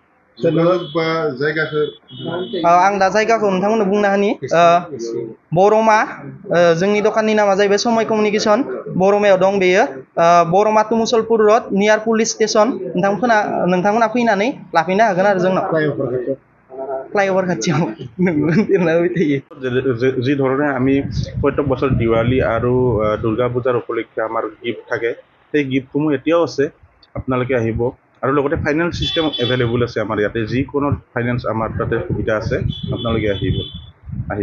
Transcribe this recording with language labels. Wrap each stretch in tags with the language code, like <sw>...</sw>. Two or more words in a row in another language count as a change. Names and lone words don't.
<brx>आं दा जायगाखौ नोंथांमोननो बुंना होनि बरमा जोंनि दखाननि नामा जाहैबाय समय कमिउनिकेसन बरमायाव दं बेयो बरमा टु मुसलपुर रड</brx> <en>near police station</en> <brx>नोंथांमोना फैनानै लाफैनो हागोन आरो जोंनाव फ्लाइअभार खाथियाव</brx> <as>যি ধৰণে আমি প্ৰত্যেক বছৰ দিৱালী আৰু দুৰ্গা পূজাৰ উপলক্ষে আমাৰ গিফ্ট থাকে সেই গিফ্টসমূহ এতিয়াও আছে আপোনালোকে আহিব আৰু লগতে ফাইনেন্স চিষ্টেম এভেইলেবল আছে আমাৰ ইয়াতে যিকোনো ফাইনেন্স আমাৰ তাতে সুবিধা আছে আপোনালোকে আহিব</as>